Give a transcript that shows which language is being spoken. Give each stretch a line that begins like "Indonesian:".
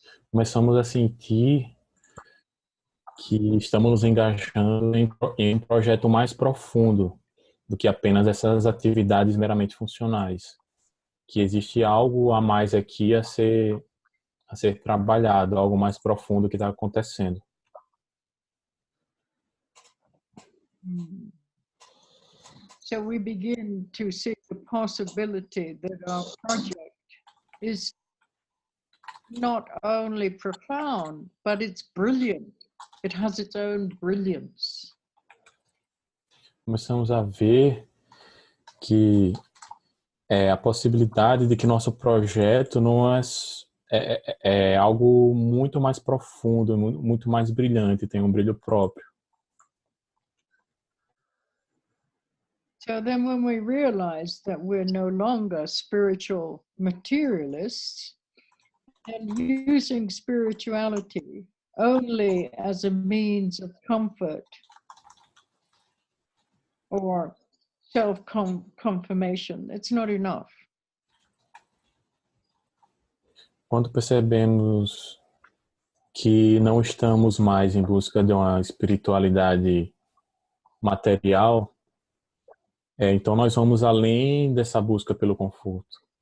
Portuguese: Começamos a sentir que estamos nos engajando em um projeto mais profundo do que apenas essas atividades meramente funcionais. Que existe algo a mais aqui a ser trabalhado, algo mais profundo que está acontecendo.
English: So we begin to see the possibility that our project is not only profound, but it's brilliant. It has its own brilliance.
Portuguese: Começamos a ver que a possibilidade de que nosso projeto não é algo muito mais profundo, muito mais brilhante, tem um brilho próprio.
English: So then when we realize that we're no longer spiritual materialists and using spirituality only as a means of comfort or self-confirmation, it's not enough.
Portuguese: Quando percebemos que não estamos mais em busca de uma espiritualidade material, então nós vamos além dessa busca pelo conforto.